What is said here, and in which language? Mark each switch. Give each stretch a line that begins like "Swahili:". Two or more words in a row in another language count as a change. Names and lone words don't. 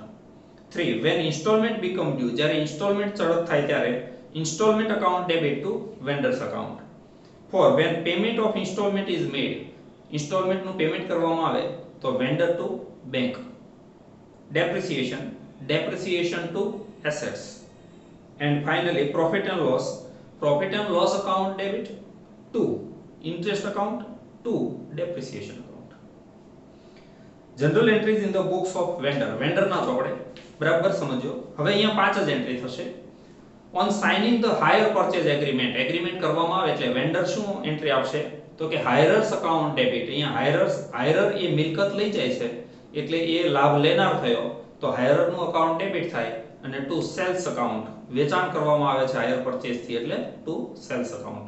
English: 3 when installment become due,
Gujarati: જ્યારે ઇન્સ્ટોલમેન્ટ ચડત થાય ત્યારે
English: installment account debit to vendors account. 4 when payment of installment is made,
Gujarati: ઇન્સ્ટોલમેન્ટ નું પેમેન્ટ કરવામાં આવે તો
English: vendor to bank. depreciation to assets. And finally profit and loss account debit to interest account to depreciation account. General entries in the books of vendor
Gujarati: ના ચોપડે બરાબર સમજો. હવે અહીંયા 5 જ એન્ટ્રી થશે.
English: On signing the hire purchase agreement,
Gujarati: એગ્રીમેન્ટ કરવામાં આવે એટલે વેન્ડર શું એન્ટ્રી આપશે તો કે
English: hirer's account debit.
Gujarati: અહીંયા હાયરર એ મિલકત લઈ જાય છે એટલે એ લાભ લેનાર થયો તો હાયરર નું અકાઉન્ટ ડેબિટ થાય અને
English: to sales account,
Gujarati: વેચાણ કરવામાં આવે છે
English: hire purchase
Gujarati: થી એટલે
English: to sales account.